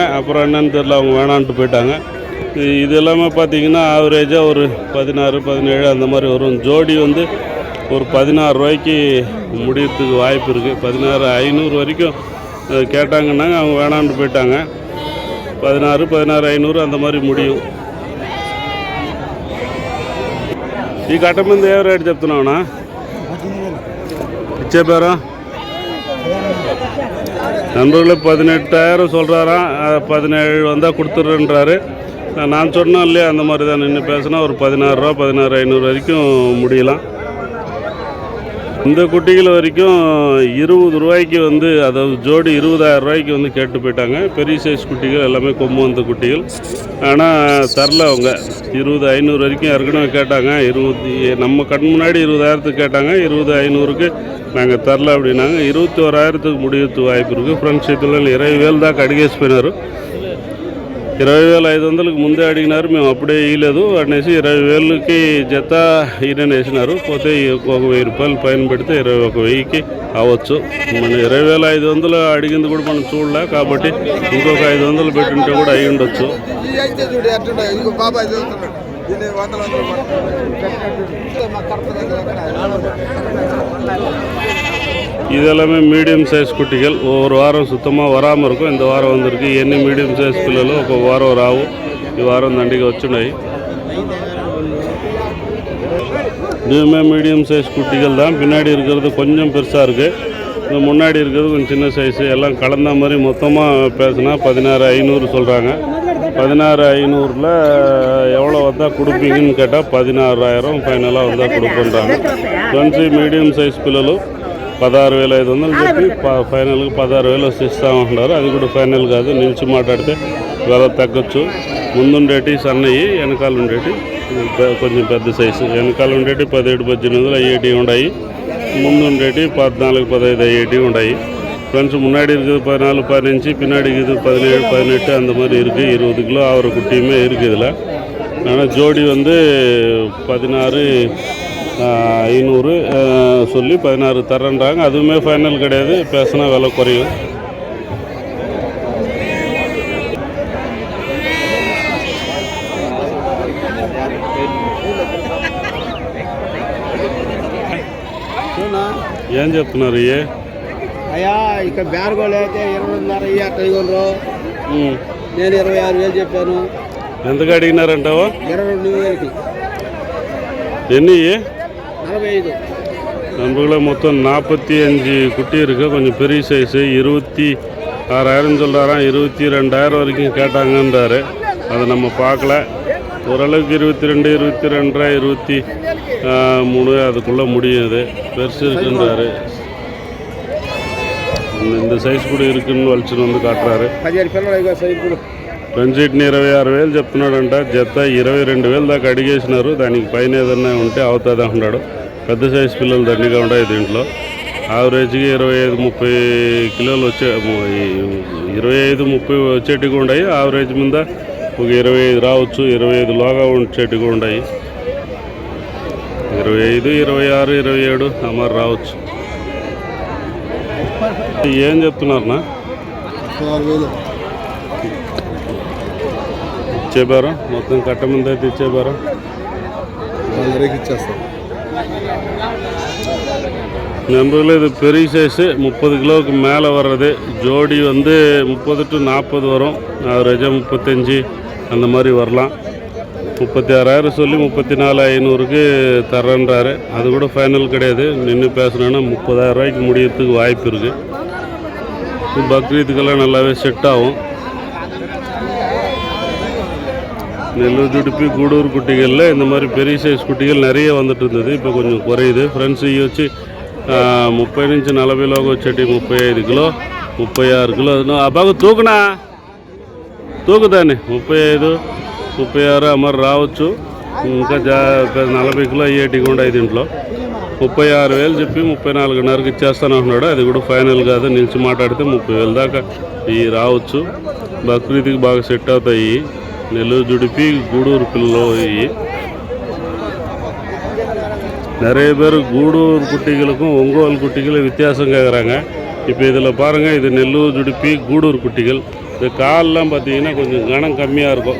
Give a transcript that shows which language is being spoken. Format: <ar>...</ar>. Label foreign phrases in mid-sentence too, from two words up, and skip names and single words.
<ta>அப்புறம் என்னன்னு தெரியல, அவங்க வேணான்ட்டு போயிட்டாங்க. இது எல்லாமே பார்த்திங்கன்னா ஆவரேஜாக ஒரு 16-17 அந்த மாதிரி வரும். ஜோடி வந்து ஒரு 16 ரூபாய்க்கு முடியறதுக்கு வாய்ப்பு இருக்குது. 16,500 வரைக்கும் கேட்டாங்கன்னாங்க, அவங்க வேணான்ட்டு போயிட்டாங்க. 16,500 அந்த மாதிரி முடியும்.</ta> <te>ఈ కట్ట మీద ఏ రేటు చెప్తున్నావునా? ఇచ్చే పేరా</te> <ta>நண்பர்களே 18,000 சொல்கிறாராம். 17 வந்தால் கொடுத்துட்றேன்றாரு. நான் சொன்னோம் இல்லையா, அந்த மாதிரி தான் நின்று பேசினா ஒரு 16 ரூபா 16,500 வரைக்கும் முடியலாம். இந்த குட்டிகள் வரைக்கும் 20 ரூபாய்க்கு வந்து, அதாவது ஜோடி 20,000 ரூபாய்க்கு வந்து கேட்டு போயிட்டாங்க. பெரிய சைஸ் குட்டிகள் எல்லாமே கொம்பு வந்த குட்டிகள். ஆனால் தரல அவங்க. 20,500 வரைக்கும் ஏற்கனவே கேட்டாங்க. நம்ம கண் முன்னாடி 20,000த்துக்கு கேட்டாங்க. 20,500க்கு நாங்கள் తరల அப்படின்னாங்க. 21,000த்துக்கு முடியறதுக்கு வாய்ப்பு இருக்குது.</ta> <te>ఫ్రెండ్స్, ఈ పిల్లలు 20,000 దాకా అడిగేసిపోయినారు. 20,500కి ముందే అడిగినారు. మేము అప్పుడే ఇవ్వలేదు అనేసి 20,000కి జత ఈయన వేసినారు. పోతే ఒక 1000 రూపాయలు పైన పెడితే 21,000కి అవ్వచ్చు. మన 20,500 అడిగింది కూడా మనం చూడలే కాబట్టి ఇంకొక 500 పెట్టుంటే కూడా అయ్యి ఉండొచ్చు.</te> <ta>இதெல்லாமே மீடியம் சைஸ் குட்டிகள். ஒவ்வொரு வாரம் சுத்தமாக வராமல் இருக்கும். இந்த வாரம் வந்திருக்கு.</ta> <te>ఎన్ని మీడియం సైజ్ పిల్లలు ఒక వారం రావు. ఈ వారం దండిగా వచ్చున్నాయి.</te> <ta>இதுவுமே மீடியம் சைஸ் குட்டிகள் தான். பின்னாடி இருக்கிறது கொஞ்சம் பெருசாக இருக்குது, முன்னாடி இருக்கிறது கொஞ்சம் சின்ன சைஸு. எல்லாம் கலந்த மாதிரி மொத்தமாக பேசுனா 16,500 சொல்கிறாங்க. 16,500ல் எவ்வளோ வந்தால் கொடுப்பீங்கன்னு கேட்டால் 16,000 ఫైనల్గా வந்தால் கொடுப்பேன்றாங்க.</ta> <te>ఫ్రెండ్స్, మీడియం సైజ్ పిల్లలు 16,500 చెప్పి ఫైనల్గా 16,000 ఇస్తామంటున్నారు. అది కూడా ఫైనల్ కాదు, నిలిచి మాట్లాడితే వెల తగ్గచ్చు. ముందుండేటి సన్నవి, వెనకాల ఉండేటి కొంచెం పెద్ద సైజు. వెనకాల ఉండేటి 17-18 అయ్యేటివి ఉన్నాయి. ముందుండేటి 14-15 అయ్యేటి ఉన్నాయి ஃப்ரெண்ட்ஸ்.</te> <ta>முன்னாடி இருக்குது 14-15, பின்னாடி இருக்குது 17-18 அந்த மாதிரி இருக்குது. 20 கிலோ ஆகிற குட்டியுமே இருக்குது இதில். ஆனால் ஜோடி வந்து 16,500 சொல்லி 16 தரேன்றாங்க. அதுவுமே ஃபைனல் கிடையாது, பேசினா விலை குறையும்.</ta> <te>ఏం చెప్తున్నారు ఇవి? అయ్యా ఇక బేరగోళ్ళు అయితే 22,500 నేను 26,000 చెప్పాను. ఎంతకు అడిగినారంటావా? 22,000కి. ఎన్ని? 45.</te> <ta>நம்மள மொத்தம் 45 குட்டி இருக்குது. கொஞ்சம் பெரிய சைஸு. 26,000 சொல்கிறாராம். 22,000 வரைக்கும் கேட்டாங்கன்றாரு. அதை நம்ம பார்க்கல. ஓரளவுக்கு 22, 22,500, 23 அதுக்குள்ளே முடியுது. பெருசு இருக்குன்றாரு. இந்த</ta> <te>సైజ్ కూడా</te> <ta>இருக்குன்னு వలచుని வந்து కాட்டுறாரு.</ta> <te>ఫ్రెండ్స్ని 26,000 చెప్తున్నాడంట. జత 22,000 దాకా అడిగేసినారు. దానికి పైన ఏదన్నా ఉంటే అవుతుంది అంటున్నాడు. పెద్ద సైజు పిల్లలు దండిగా ఉంటాయి దీంట్లో. యావరేజ్గా 25-30 కిలోలు వచ్చే 25-30 వచ్చేటివి ఉన్నాయి. యావరేజ్ మీద ఒక 25 రావచ్చు. 25లోగా వచ్చేటివి ఉన్నాయి. 25, 26, 27 అమరు రావచ్చు. ఏం చెప్తున్నారన్నా? ఇచ్చేపారా? మొత్తం కట్ట ముందు అయితే ఇచ్చేపారా? ఇచ్చేస్తాం.</te> <ta>நம்பரில் இது பெரிய சைஸு 30 கிலோவுக்கு மேலே வர்றது. ஜோடி வந்து 30 to 40 வரும். ஆவரேஜாக 35 அந்த மாதிரி வரலாம். 36,000 சொல்லி 34,500க்கு தரேன்றாரு. அது கூட ஃபைனல் கிடையாது. நின்று பேசுனோன்னா 30,000 ரூபாய்க்கு முடியறதுக்கு வாய்ப்பு இருக்குது. பக்ரீத்துக்கெல்லாம் நல்லாவே செட் ஆகும். நெல்லூர் ஜுடிப்பி கூடூர் குட்டிகளில் இந்த மாதிரி பெரிய சைஸ் குட்டிகள் நிறைய வந்துட்டு இருந்தது. இப்போ கொஞ்சம் குறையுது.</ta> <te>ఫ్రెండ్స్ ఇవి వచ్చి 30 నుంచి 40లోకి వచ్చేటి 35 కిలో, 36 కిలో. బాగా తూకుదాన్ని 35, 36 అమరు రావచ్చు. ఇంకా 40 కిలో అయ్యేటివి కూడా దీంట్లో. 36,000 చెప్పి 34,500కి ఇచ్చేస్తాను అంటున్నాడు. అది కూడా ఫైనల్ కాదు. నిలిచి మాట్లాడితే 30,000 దాకా ఇవి రావచ్చు. బక్రీద్కి బాగా సెట్ అవుతాయి.</te> <ta>நெல்லூர் ஜுடிப்பி கூடூர் பில்லோ. நிறைய பேர் கூடூர் குட்டிகளுக்கும் ஒங்கோல் குட்டிகளும் வித்தியாசம் கேட்குறாங்க. இப்போ இதில் பாருங்கள், இது நெல்லூர் ஜுடிப்பி கூடூர் குட்டிகள். இந்த கால்லாம் பார்த்திங்கன்னா கொஞ்சம் கனம் கம்மியாக இருக்கும்.</ta>